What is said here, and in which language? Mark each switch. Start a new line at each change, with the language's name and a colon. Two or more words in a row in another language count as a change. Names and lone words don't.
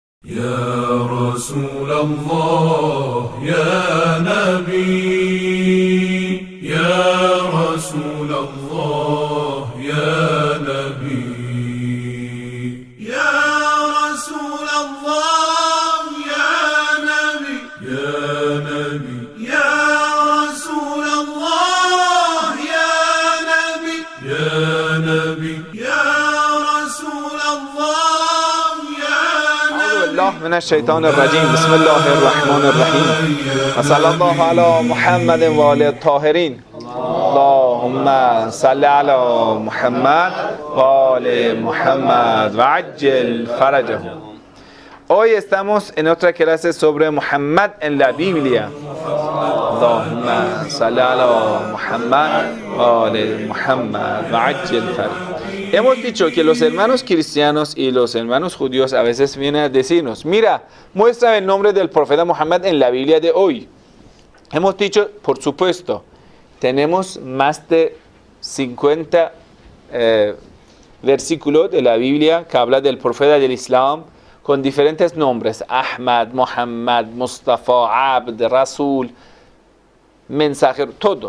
Arabic: يا رسول الله يا نبي يا رسول الله يا نبي يا رسول الله يا نبي يا نبي يا رسول الله يا نبي يا نبي يا رسول الله يا أعوذ بالله من الشيطان الرجيم بسم الله الرحمن الرحيم وصلى الله على محمد وآله الطاهرين اللهم صل على محمد وآل محمد وعجل فرجهم.
Spanish: Hoy estamos en otra clase sobre Muhammad en la Biblia.
Arabic: اللهم صل على محمد وآل محمد وعجل فرج.
Spanish: Hemos dicho que los hermanos cristianos y los hermanos judíos a veces vienen a decirnos: mira, muestra el nombre del profeta Muhammad en la Biblia de hoy. Hemos dicho, por supuesto, tenemos más de 50 versículos de la Biblia que habla del profeta del Islam con diferentes nombres: Ahmad, Muhammad, Mustafa, Abd, Rasul, mensajero, todo.